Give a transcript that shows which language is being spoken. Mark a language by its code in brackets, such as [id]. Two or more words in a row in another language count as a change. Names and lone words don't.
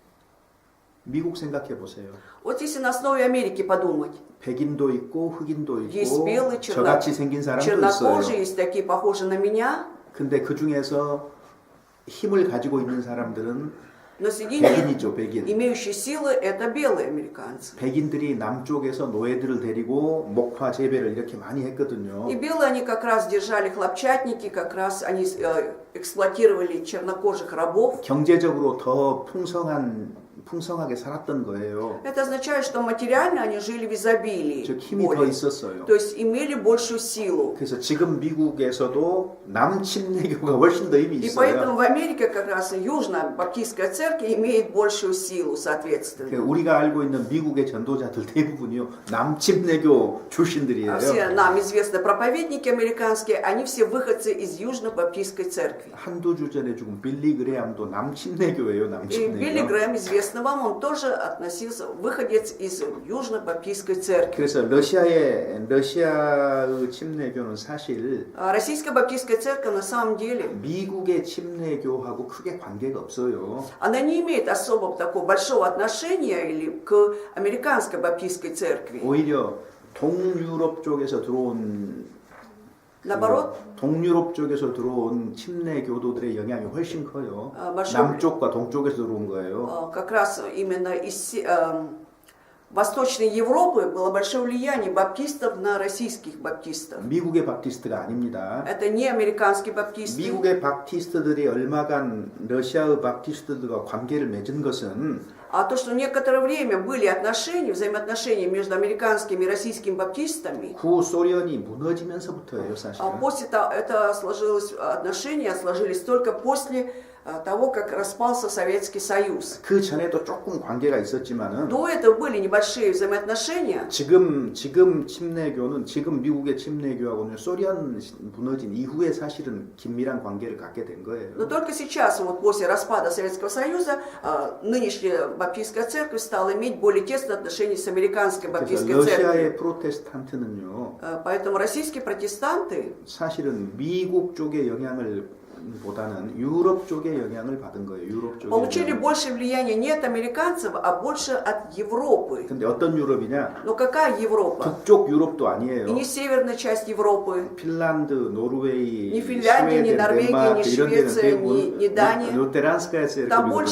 [ko] 미국 생각해 보세요. [ru] Вот если на основе Америки подумать, [ko] 백인도 있고 흑인도 [ru] есть [ko] 있고 [ru] белые, [ko] 저같이 생긴 사람도 [ru] чернокожие, [ko] 있어요. [ru] есть такие похожие на меня, [ko] 근데 그 중에서 힘을 가지고 있는 사람들은 [ru] но среди них [ko] 백인이죠, 백인. [ru] имеющие силы это белые американцы. [ko] 백인들이 남쪽에서 노예들을 데리고 목화 재배를 이렇게 많이 했거든요. [ru] И белые они как раз держали хлопчатники, как раз они эксплуатировали чернокожих рабов. [ko] 경제적으로 더 풍성하게 살았던 거예요. [ru] Это означает, что материально они жили в изобилии, [ko] 즉 힘이 더 [ru] более. [ko] 있었어요. [ru] То есть имели большую силу. [ko] 그래서 지금 미국에서도 남침례교가 훨씬 더 힘이 [ru] И [ko] 있어요. [ru] поэтому в Америке как раз южно-баптистская церковь имеет большую силу, соответственно. [ko] 우리가 알고 있는 미국의 전도자들 대부분이요 남침례교 출신들이에요. [ru] Все нам известные проповедники американские, они все выходцы из южно-баптистской церкви. [ko] 한두 주 전에 죽은 빌리 그레함도 남침례교예요. [ru] И Билли [ko] 남침례교. [ru] Грэм, известно вам, он тоже относился, выходец из южно-баптистской церкви. [ko] 그래서 러시아의 침례교는 사실 [ru] Российская баптистская церковь на самом деле, [ko] 미국의 침례교하고 크게 관계가 없어요. [ru] она не имеет особо такого большого отношения или к американской баптистской церкви. [ko] 오히려 동유럽 쪽에서 들어온 [ru] Наоборот, [ko] 동유럽 쪽에서 들어온 침례 교도들의 영향이 훨씬 커요. [ru] большой- [ko] 남쪽과 동쪽에서 들어온 거예요. [ru] как раз именно из Восточной Европы было большое влияние баптистов на российских баптистов. [ko] 미국의 바티스트가 아닙니다. [ru] Это не американские баптисты. [ko] 미국의 바티스트들이 얼마간 러시아의 바티스트들과 관계를 맺은 것은 [ru] А то, что некоторое время были отношения, взаимоотношения между американскими и российскими баптистами, [ko] 구소련이 무너지면서부터예요, 사실은. [ru] после того, это сложилось, отношения сложились только после того, как распался Советский Союз. [ko] 그 전에도 조금 관계가 있었지만은 [ru] До этого были небольшие взаимоотношения. [ko] 지금 침례교는 지금 미국의 침례교하고는 소련 무너진 이후에 사실은 긴밀한 관계를 갖게 된 거예요. [ru] Но только сейчас, вот после распада Советского Союза, нынешняя баптистская церковь стала иметь более тесные отношения с американской [ko] 그래서 [ru] баптистской церковью. [ko] 러시아의 프로테스탄트는요, [ru] Поэтому российские протестанты, [ko] 사실은 미국 쪽의 영향을 보다는 유럽 쪽의 영향을 받은 거예요. 유럽 쪽의 [ru] получили [ko] 영향. [ru] больше влияния не от американцев, а больше от Европы. [ko] 근데 어떤 유럽이냐? [ru] Но какая Европа? [ko] 북쪽 유럽도 아니에요. [ru] И не северная часть Европы, [ko] 핀란드, 노르웨이, [ru] Ни Финляндия, ни [ko] 스웨덴, [ru] Норвегия, [ko] 덴마크 [ru] ни [ko] 이런 데는 [ru] Швеция, [ko] 대부분 [ru] ни Дания. [ko] 루테란스카야 [ru] Там больше